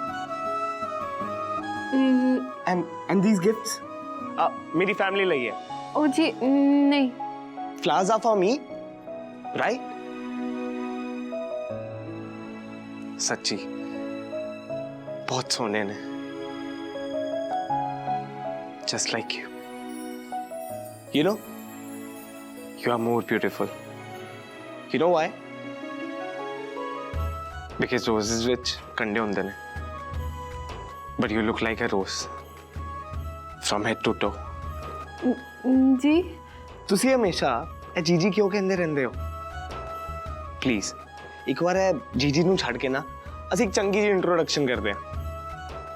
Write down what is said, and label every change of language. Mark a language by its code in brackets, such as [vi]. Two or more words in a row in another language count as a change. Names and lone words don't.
[en] And these gifts? [pa] मेरी family ਲਈ है। ਓ ਜੀ ਨਹੀਂ। [en] Flowers are for me, right? [pa] ਸੱਚੀ ਬਹੁਤ ਸੋਹਣੇ ਨੇ। [en] Just like you. You know, you are more beautiful. You know why? Because roses which [pa] ਕੰਡੇ ਹੁੰਦੇ ਨੇ, [en] but you look like a rose from head to toe. [pa] जी ਤੁਸੀਂ ਹਮੇਸ਼ਾ ਇਹ ਜੀਜੀ ਕਿਉਂ ਕਹਿੰਦੇ ਰਹਿੰਦੇ ਹੋ? ਪਲੀਜ਼ ਇੱਕ ਵਾਰ ਇਹ ਜੀਜੀ ਨੂੰ ਛੱਡ ਕੇ ਨਾ ਅਸੀਂ ਇੱਕ ਚੰਗੀ ਜਿਹੀ ਇੰਟਰੋਡਕਸ਼ਨ ਕਰਦੇ ਹਾਂ।